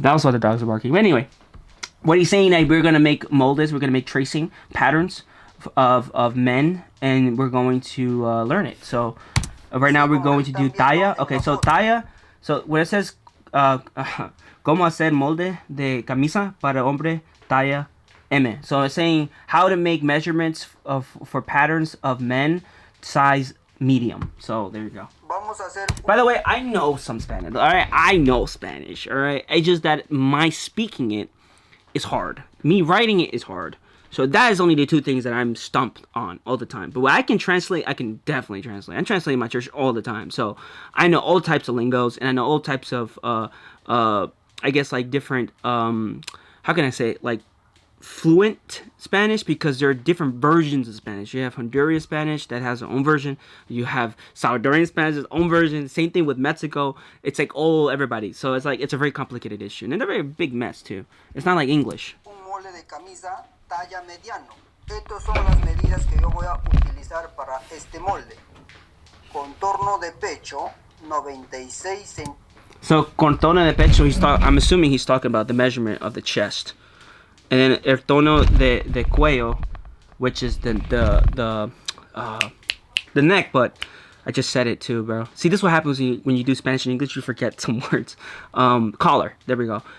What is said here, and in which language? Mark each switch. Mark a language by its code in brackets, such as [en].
[en] That was why the dogs are barking. But anyway, what he's saying that we're gonna make moldes, we're gonna make tracing patterns of men, and we're going to learn it. So right now we're going to do talla. Okay, so talla. So where it says [es] cómo hacer molde de camisa para hombre talla M. [en] So it's saying how to make measurements for patterns of men size medium. So there you go. By the way, I know some Spanish. All right, I know Spanish. All right, it's just that my speaking it is hard. Me writing it is hard. So that is only the two things that I'm stumped on all the time. But what I can translate, I can definitely translate. I'm translating my church all the time. So I know all types of lingos, and I know all types of, I guess, like different, how can I say it? Like fluent Spanish, because there are different versions of Spanish. You have Honduran Spanish that has their own version. You have Salvadorian Spanish, its own version. Same thing with Mexico. It's like everybody. So it's like it's a very complicated issue, and it's a very big mess too. It's not like English. [es] Un molde de camisa talla mediano. Estas son las medidas que yo voy a utilizar para este molde. Contorno de pecho 96 centímetros. [en] So [es] contorno de pecho, [en] I'm assuming he's talking about the measurement of the chest. And then [es] el tono de cuello, [en] which is the neck, but I just said it too, bro. See, this is what happens when you do Spanish and English, you forget some words. Collar, there we go.